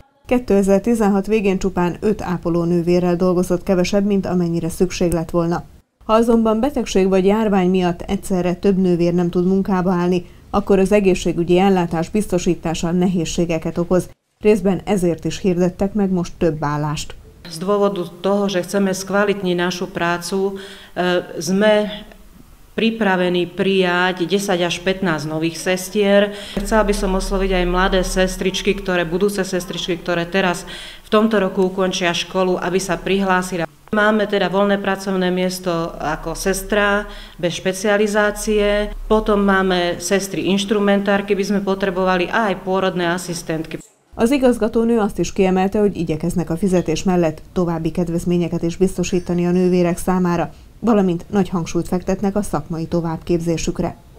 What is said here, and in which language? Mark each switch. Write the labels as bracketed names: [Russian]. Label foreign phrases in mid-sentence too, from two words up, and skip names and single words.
[Hungarian] 2016 végén csupán 5 ápolónővérrel dolgozott kevesebb, mint amennyire szükség lett volna. Ha azonban betegség vagy járvány miatt egyszerre több nővér nem tud munkába állni, akkor az egészségügyi ellátás biztosítása nehézségeket okoz. Részben ezért is hirdettek meg most több állást. [Slovak] Z dôvodu toho, že chceme skvalitniť našu prácu, sme pripravení prijať 10 až 15 nových sestier. Chcela by som osloviť aj mladé sestričky, budúce sestričky, ktoré teraz v tomto roku ukončia školu, aby sa prihlásili. Máme teda voľné pracovné miesto ako sestra bez špecializácie, potom máme sestry inštrumentárky, by sme potrebovali, a aj pôrodné aszisztentky. [Hungarian] Az igazgatónő azt is kiemelte, hogy igyekeznek a fizetés mellett további kedvezményeket is biztosítani a nővérek számára, valamint nagy hangsúlyt fektetnek a szakmai továbbképzésükre.